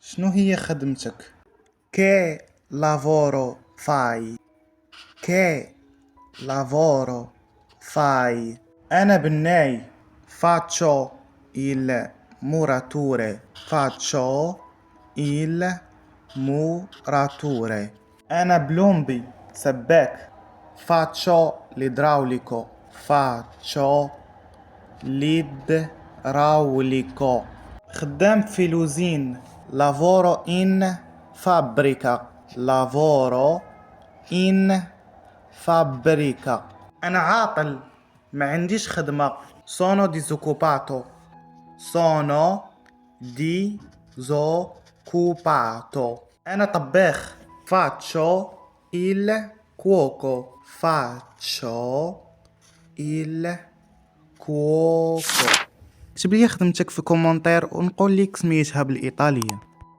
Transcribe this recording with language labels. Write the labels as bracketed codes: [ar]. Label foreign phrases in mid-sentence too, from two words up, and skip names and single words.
[ar] شنو هي خدمتك؟ [it] che lavoro fai. che lavoro fai. [ar] أنا بناي. [it] faccio il muratore. faccio il muratore. [ar] أنا بلومبي سباك. [it] faccio l'idraulico. faccio l'idraulico. [ar] خدام في لوزين. [it] lavoro in fabbrica. lavoro in fabbrica. [ar] أنا عاطل ما عنديش خدمة. [it] sono disoccupato. sono disoccupato. [ar] أنا طباخ. [it] faccio il cuoco. faccio il cuoco. [ar] اكتب لي خدمتك في كومنتير ونقول لك سميتها بالإيطالية.